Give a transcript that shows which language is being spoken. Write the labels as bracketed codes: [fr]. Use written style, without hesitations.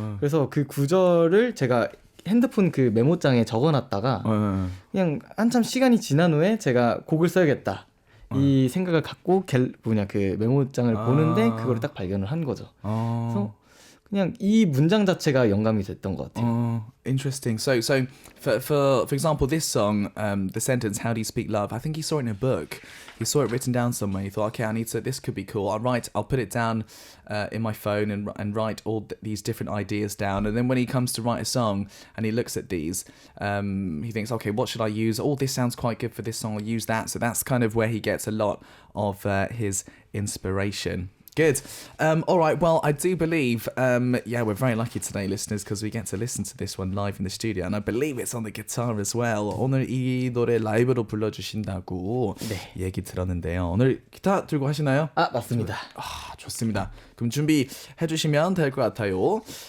[ko] 그래서 그 구절을 제가 핸드폰 그 메모장에 적어놨다가 그냥 한참 시간이 지난 후에 제가 곡을 써야겠다 이 생각을 갖고 그 메모장을 보는데 그걸 딱 발견을 한 거죠. 그래서 그냥 이 문장 자체가 영감이 됐던 것 같아요. [en] Interesting. So for example, this song, the sentence "How do you speak love?" I think he saw it in a book. He saw it written down somewhere. He thought, okay, this could be cool. I'll put it down in my phone and write all these different ideas down. And then when he comes to write a song and he looks at these, he thinks, okay, what should I use? Oh, this sounds quite good for this song. I'll use that. So that's kind of where he gets a lot of his inspiration. Good. All right. Well, I do believe, we're very lucky today, listeners, because we get to listen to this one live in the studio, and I believe it's on the guitar as well. [ko] 오늘 이 노래 라이브로 불러주신다고 얘기 들었는데요. 오늘 기타 들고 하시나요? 맞습니다. 좋습니다. 그럼 준비해 주시면 될 것 같아요.